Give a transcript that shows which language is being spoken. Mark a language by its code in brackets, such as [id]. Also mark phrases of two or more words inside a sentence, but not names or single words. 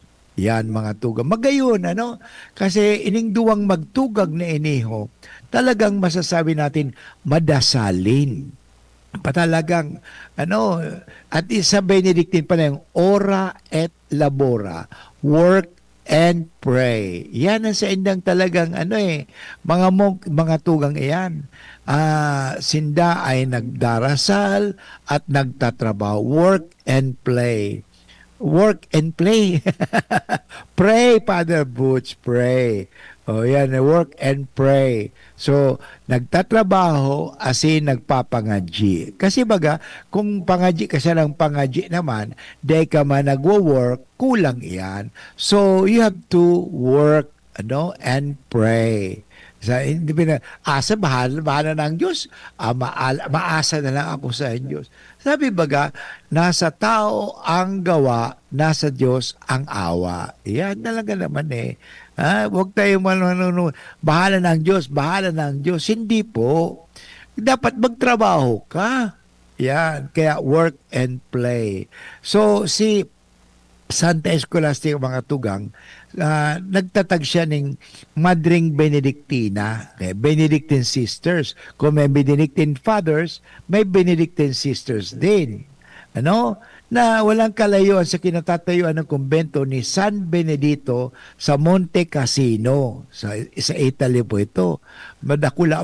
[bik] Yan mga tugang. Magayon, ano? Kasi ining duwang magtugag na iniho, talagang masasabi natin madasalin. [tl] Patalagang, ano, at isa Benedictine pa na yung [la] ora et labora, [en] work and pray. [bik] Yan ang sa indang talagang mga monk, mga tugang iyan. Sinda ay nagdarasal at nagtatrabaho. [en] Work and play. Work and play. Pray, Father Butch, pray. [bik] O yan, [en] work and pray. So, [bik] nagtatrabaho asin nagpapangadji. Kasi baga, kung pangadji ka siya ng pangadji naman, di ka man nagwo-work, kulang iyan. [en] So, you have to work and pray. [tl] Sa hindi bahala ng Diyos. Maasa na lang ako sa Diyos. Sabi baga, nasa tao ang gawa, nasa Diyos ang awa. Yan talaga naman eh. Huwag tayo bahala ng Diyos, bahala ng Diyos. Hindi po. Dapat magtrabaho ka. Yan. [en] Kaya work and play. So, [bik] si Santa Escolastica mga tugang, nagtatag siya ng Madring Benedictina, Benedictine Sisters. [tl] Kung may Benedictine Fathers, may Benedictine Sisters din. Ano? Na walang kalayuan sa kinatatayuan ng kumbento ni San Benedito sa Monte Cassino. Sa Italy po ito. Madakula.